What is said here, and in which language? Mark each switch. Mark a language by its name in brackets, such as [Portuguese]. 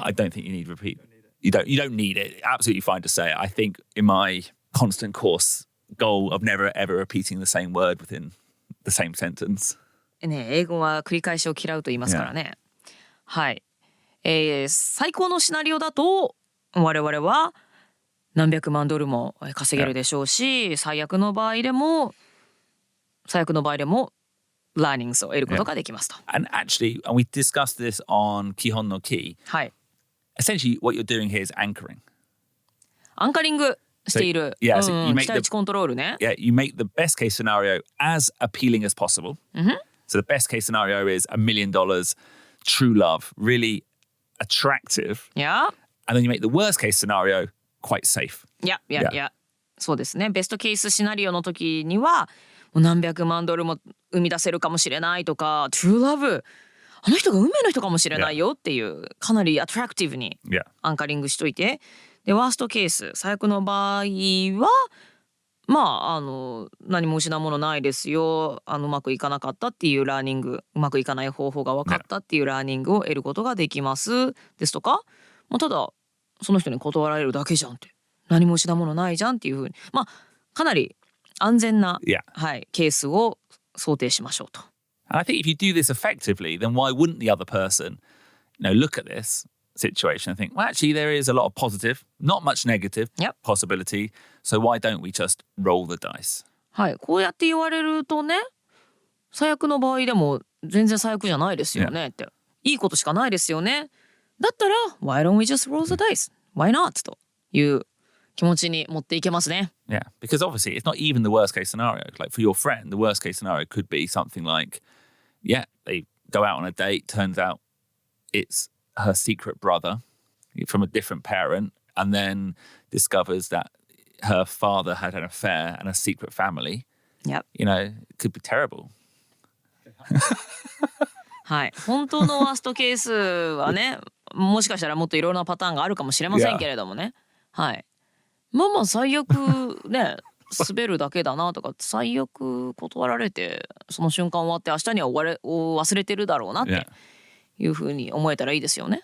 [English] I don't think you need repeat. You don't need it. Absolutely fine to say it. I think in my constant course goal of never ever repeating the same word within the same sentence. [Japanese] ね、英語は繰り返しを嫌うと言いますからね。はい。最高のシナリオだと我々は何百万ドルも稼げるでしょうし、最悪の場合でもlearnings を得ることができますと。 [English] And actually, and we discussed this on Kihon no Ki. [Japanese] はい。 [English] Essentially, what you're doing here is anchoring. [Japanese] アンカリングしている。 [English] So, yeah, so you make [Japanese] 期待値コントロールね。 [English] Yeah, you make the best case scenario as appealing as possible. So the best case scenario is $1 million, true love, really attractive. Yeah. And then you make the worst case scenario quite safe. Yeah. [Japanese] そうですね。ベストケースシナリオの時にはもう何百万ドルも生み出せるかもしれないとか、 [English] true love、 [Japanese] あの人が運命の人かもしれないよっていうかなりアトラクティブにアンカリングしといて、でワーストケース最悪の場合は何も失うものないですよ、うまくいかなかったっていうラーニング、うまくいかない方法が分かったっていうラーニングを得ることができますですとか、ただその人に断られるだけじゃんって、何も失うものないじゃんっていうふうに、かなり安全な、はい、ケースを想定しましょうと。 [English] And I think if you do this effectively, then why wouldn't the other person, look at this situation and think, well, actually, there is a lot of positive, not much negative possibility. So why don't we just roll the dice? [Japanese] はい、こうやって言われるとね、最悪の場合でも全然最悪じゃないですよねって、いいことしかないですよね。だったら [English] Why don't we just roll the dice? Why not? [Japanese] という気持ちに持っていけますね。 [English] Yeah, because obviously it's not even the worst case scenario. Like for your friend, the worst case scenario could be something like, yeah, they go out on a date, turns out it's her secret brother from a different parent, and then discovers that her father had an affair and a secret family. Yep. It could be terrible. [Japanese] はい、本当のワーストケースはね、もしかしたらもっといろいろなパターンがあるかもしれませんけれどもね。はい。最悪ね、滑るだけだなとか、最悪断られてその瞬間終わって明日には忘れてるだろうなっていうふうに思えたらいいですよね。